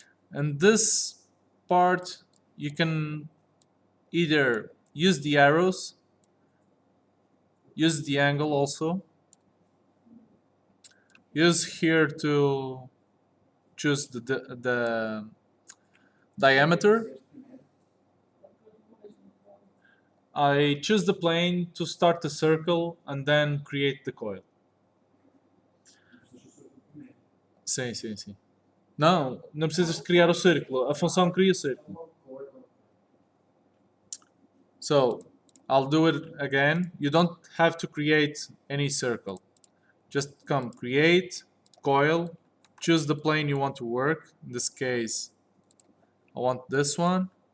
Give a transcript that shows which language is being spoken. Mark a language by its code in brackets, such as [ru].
[en] And this part you can either use the arrows, use the angle also, use here to choose the diameter. I choose the plane to start the circle and then create the coil. [pt] Sim. Não precisas de criar o círculo. A função cria o círculo. [en] So, I'll do it again. You don't have to create any circle. Just come create, coil, choose the plane you want to work. In this case, I want this one.